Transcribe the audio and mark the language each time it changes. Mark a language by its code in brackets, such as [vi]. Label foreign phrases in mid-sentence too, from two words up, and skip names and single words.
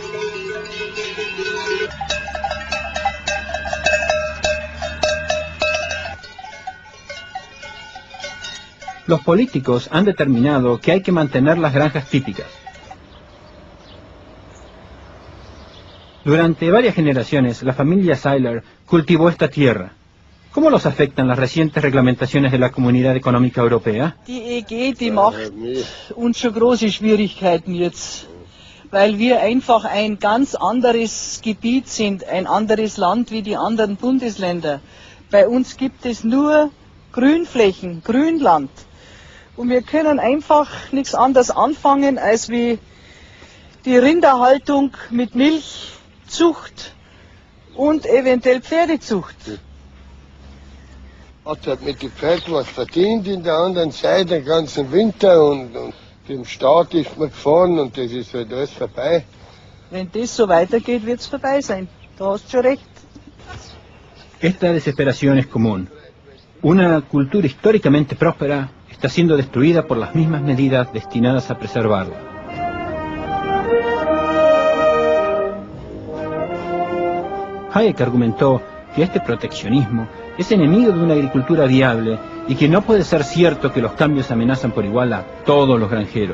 [es] Los políticos han determinado que hay que mantener las granjas típicas. Durante varias generaciones, la familia Seiler cultivó esta tierra. ¿Cómo los afectan las recientes reglamentaciones de la Comunidad Económica Europea? [de] Die EG, die macht uns schon große Schwierigkeiten jetzt, weil wir einfach ein ganz anderes Gebiet sind, ein anderes Land wie die anderen Bundesländer. Bei uns gibt es nur Grünflächen, Grünland. Und wir können einfach nichts anderes anfangen, als wie die Rinderhaltung mit Milchzucht und eventuell Pferdezucht. Hat halt mit den Pferden was verdient in der anderen Seite den ganzen Winter und dem Staat ist man gefahren und das ist halt alles vorbei. Wenn das so weitergeht, wird es vorbei sein. Da hast du schon recht. [es] Esta desesperación es común. Una cultura históricamente próspera está siendo destruida por las mismas medidas destinadas a preservarla. Hayek argumentó que este proteccionismo es enemigo de una agricultura viable y que no puede ser cierto que los cambios amenazan por igual a todos los granjeros.